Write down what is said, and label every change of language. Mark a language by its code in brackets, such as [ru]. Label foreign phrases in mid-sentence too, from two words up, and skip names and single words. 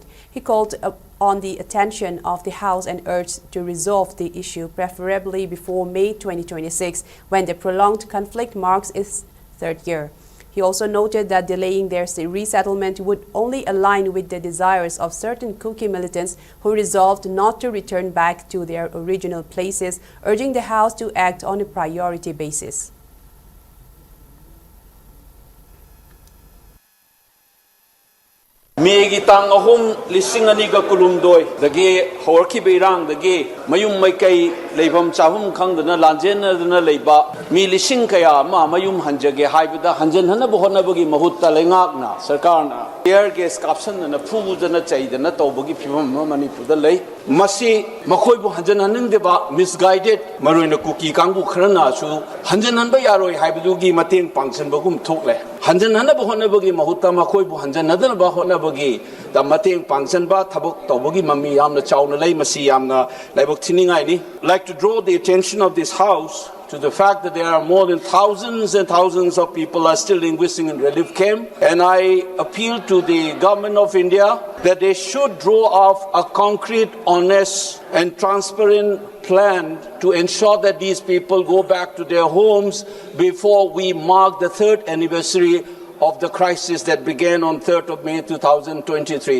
[en] He called on the attention of the House and urged to resolve the issue, preferably before May 2026, when the prolonged conflict marks its third year. He also noted that delaying their resettlement would only align with the desires of certain Kuki militants who resolved not to return back to their original places, urging the House to act on a priority basis. [mni] Megi tang ahum lising aniga kulumdoi dagi horki beirang dagi mayum maikai leibam chahum khangdana lanjena dana leiba mi lising kaya mayum hanjage haibada hanjan hana bohona bagi mahutta lengakna sarkarna [en] tear gas [mni] caption na phu dana chaidana tobagi phimam Manipur da lei masi makhoi bu hanjan haning deba misguided maroina kuki kangbu khrana chu hanjan hanba yaroi haibugi mateng pangsan bagum thokle hanjan hana bohona bagi mahutta makhoi bu hanjan nadana ba hona the mateng pangsan ba thabok tobogi mami yamna chawna lei masi yamna laibok thiningai ni. [en] Like to draw the attention of this House to the fact that there are more than thousands and thousands of people are still linguisting in relief camp, and I appeal to the government of India that they should draw up a concrete, honest and transparent plan to ensure that these people go back to their homes before we mark the 3rd anniversary of the crisis that began on 3rd of May 2023.